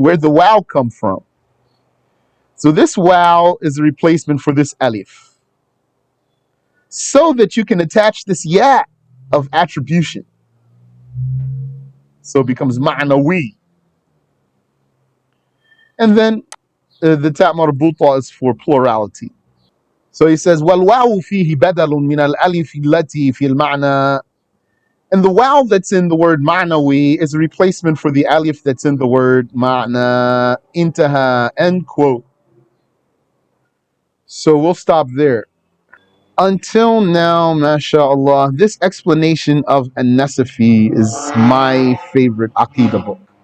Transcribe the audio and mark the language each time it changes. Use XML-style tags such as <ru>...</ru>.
<en>Where'd the wow come from? So this wow is a replacement for this alif. so that you can attach this ya of attribution. So it becomes ma'nawi. And then the ta marbuta is for plurality. So he says,</en> <ar>وَالْوَاوُ فِيهِ بَدَلٌ مِنَ الْأَلِفِ الَّتِي فِي الْمَعْنَى.</ar> <en>And the waw that's in the word ma'nawi is a replacement for the alif that's in the word ma'na. Intaha, end quote. So we'll stop there. Until now, mashallah, this explanation of An-Nasafiyyah is my favorite Aqidah book.</en>